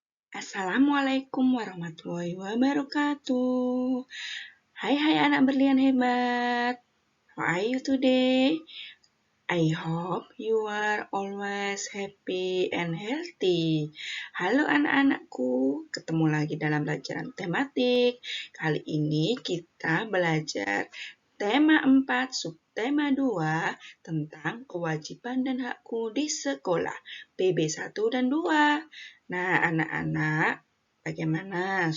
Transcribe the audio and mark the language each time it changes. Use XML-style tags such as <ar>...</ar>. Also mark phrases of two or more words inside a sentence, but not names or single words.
<ar>Assalamualaikum warahmatullahi wabarakatuh.</ar> <id>Hai anak berlian hebat.</id> <en>How are you today? I hope you are always happy and healthy.</en> <id>Halo anak-anakku, ketemu lagi dalam pelajaran tematik. Kali ini kita belajar tema 4, subtema 2 tentang kewajiban dan hakku di sekolah, PB 1 dan 2. Nah, anak-anak, bagaimana?</id>